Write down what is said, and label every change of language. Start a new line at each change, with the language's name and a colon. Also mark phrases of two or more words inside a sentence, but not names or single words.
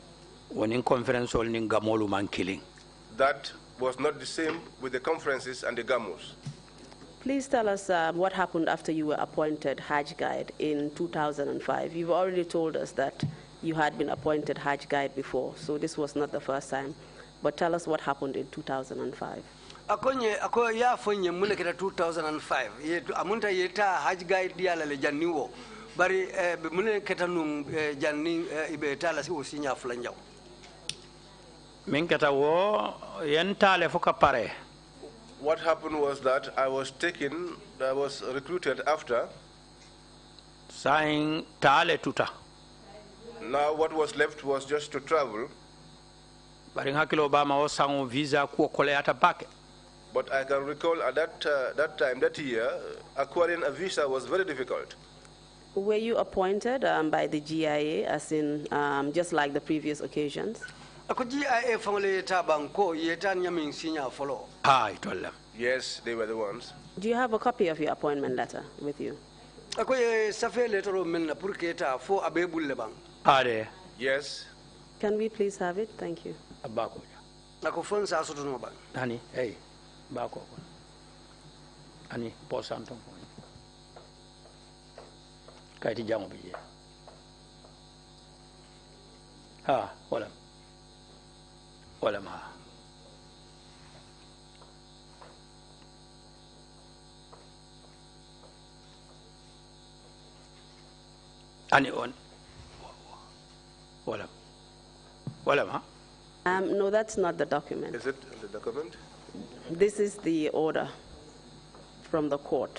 English: That was not the same with the conferences and the gamos. Please tell us what happened after you were appointed Hajj guide in 2005. You've already told us that you had been appointed Hajj guide before, so this was not the first time. But tell us what happened in 2005.
Mandingo: Ako ya fonye mune kita 2005. Amunta yeta Hajj guide dia la janniwo. Bari mune kita nung janni ibe tala si usinya fulanjao.
English: What happened was that I was recruited after.
Mandingo: Saying tale tuta.
English: Now what was left was just to travel.
Mandingo: Bari hakilo Obama o sango visa ku kole ata back.
English: But I can recall at that year, acquiring a visa was very difficult. Were you appointed by the GIA, as in just like the previous occasions? Yes, they were the ones. Do you have a copy of your appointment letter with you? Yes. Can we please have it? Thank you.
Mandingo: Honey, hey, bako.
English: Honey, pause something.
Mandingo: Kaiti jango biye. Wala ma. Ani on. Wala ma.
English: No, that's not the document. Is it the document? This is the order from the court.